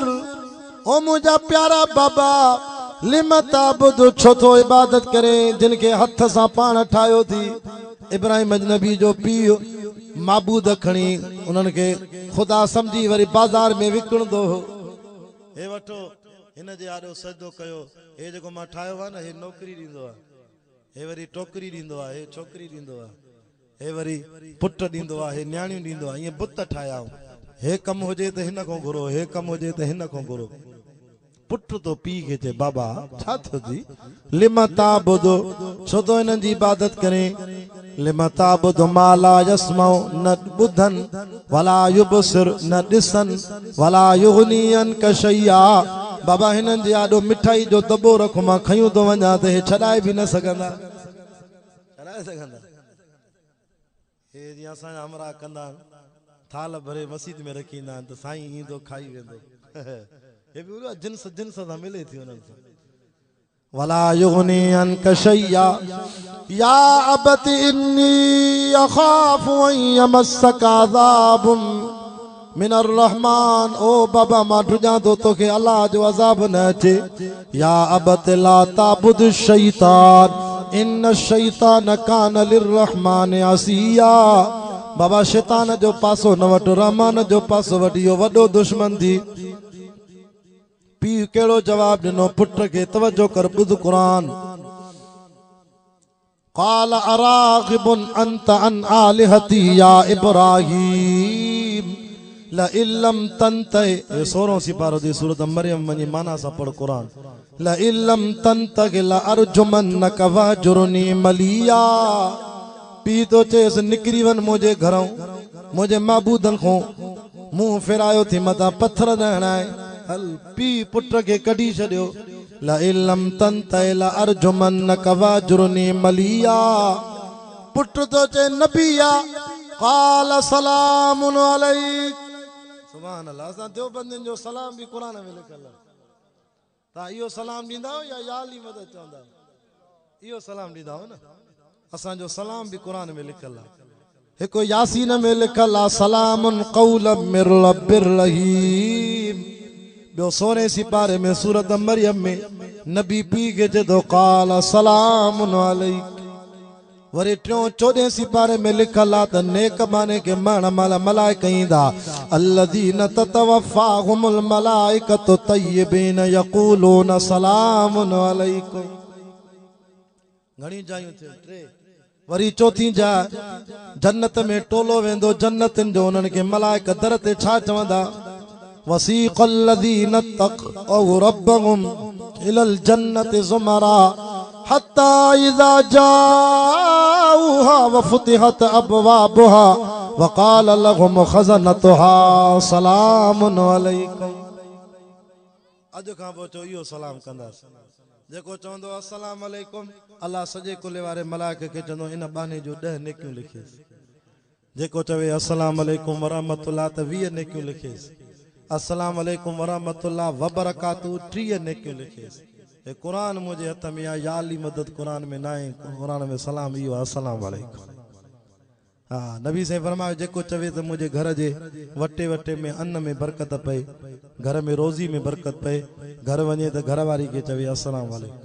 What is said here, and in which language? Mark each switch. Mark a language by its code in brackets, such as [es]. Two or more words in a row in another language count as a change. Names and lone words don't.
[sd] ओ मुझा प्यारा बाबा [ar] لم تعبد [sd] छो तो इबादत करे जिनके हथ सां पाण ठाहियो थी। इब्राहिम नबी जो पीउ माबूद खणी उन्हनि के खुदा समझी वरी बाज़ार में विकिणंदो हो। हे वठो हिन जे आॾो सजदो कयो हे जेको मां ठाहियो आहे न हे नौकरी ॾींदो आहे हे वरी टोकरी ॾींदो आहे हे छोकिरी ॾींदो आहे हे वरी पुट ॾींदो आहे हे न्याणियूं ॾींदो आहे ईअं बुत ठाहिया हे कमु हुजे त हिन खां घुरो हे कमु हुजे त हिन खां घुरो। पुट तो पीउ खे चए बाबा छा थियो थी [ar] لم تعبد [sd] छो तो हिननि जी इबादत करे [ar] لم تعبد ما لا يسمع [sd] न ॿुधन [ar] ولا يبصر [sd] न ॾिसन [ar] ولا يغنيك شيئا. [sd] बाबा हिननि जे आॾो मिठाई जो दॿो रखो मां खयूं थो वञा त हे छॾाए बि न सघंदा छॾाए सघंदा। हे जीअं असांजा हमरा कंदा थाल भरे मस्जिद में रखी ईंदा आहिनि त साईं ईंदो खाई वेंदो हे बि जिन्स जिन्स सां मिले थी उन्हनि सां। [ar] ولا يغني عنك شيئا يا أبت إني أخاف أن يمسك عذاب من الرحمن. [sd] ओ बाबा मां डुजां तो तोखे अल्लाह जो अज़ाब न अचे। [ar] يا أبت لا تعبد الشيطان إن الشيطان كان للرحمن عصيا. [sd] बाबा शैतान जो पासो न वठ, रहमान जो पासो वठ, इहो वॾो दुश्मन थी। पीउ कहिड़ो जवाब ॾिनो पुट खे, तवजो कर, ॿुध क़ुरान। [ar] قال أراغب أنت عن آلهتي يا إبراهيم لئن لم تنته. [sd] 16 सिपारो थी सूरत मरियम वञी माना सां पढ़ क़ुरान। [ar] لئن لم تنته لأرجمنك واهجرني مليا. [sd] पीउ तो चएसि निकिरी वञ मुंहिंजे घरऊं, मुंहिंजे महबूदनि खां मुंहुं फेरायो थी, मथां पत्थर न हणाए। हल पीउ पुट खे कढी छॾियो। [ar] لئن لم تنته لأرجمنك واهجرني مليا. [sd] पुट तो चए नबिया। [ar] قال سلام عليك. سبحان الله. [sd] असां देवबंदियुनि जो सलाम बि क़ुरान में लिखियल आहे। तव्हां इहो सलाम ॾींदा आहियो या याली मदद चवंदा आहियो? इहो सलाम ॾींदा आहियो न। असांजो सलाम बि क़ुरान में लिखियल आहे। हिकु यासीन में लिखियल आहे [ar] سلام قولا من رب رحيم. [sd] ॿियो 16 सिपारे में सूरत मरियम में नबी पीउ खे चए थो [ar] قال سلام عليك. [sd] वरी 14 सिपारे में लिखल आहे त नेक माने के मरण महिल मलाइका ईंदा। [ar] الذين تتوفاهم الملائكة طيبين يقولون سلام عليكم. [sd] घणी जायूं थियूं 3। वरी 4 जा जन्नत में टोलो वेंदो जन्नतनि जो, उन्हनि खे मलाइका दर ते छा चवंदा? [ar] وسيق الذين اتقوا ربهم إلى الجنة زمرا حتى إذا جاءوها وفتحت أبوابها وقال لهم خزنتها سلام عليكم. [sd] अॼु खां पोइ चओ इहो सलाम कंदासीं। जेको चवंदो [ar] السلام عليكم, [sd] अल्लाह सॼे कुले वारे मलाइके खे चवंदो इन बहाने जो 10 नेकियूं लिखेसि। जेको चवे [ar] السلام عليكم ورحمة الله [sd] त 20 नेकियूं लिखेसि। [ar] السلام عليكم ورحمة الله وبركاته 30 [sd] नेकियूं लिखेसि। हे क़ुरान मुंहिंजे हथ में आहे, याली मदद क़ुरान में न आहे। क़ुरान में सलाम इहो आहे [ar] السلام عليكم. [sd] हा नबी साईं फरमायो जेको चवे त मुंहिंजे घर जे वटे वटे में अन्न में बरकत पए, घर में रोज़ी में बरकत पए, घर वञे त घर वारी खे चवे [ar] السلام عليكم.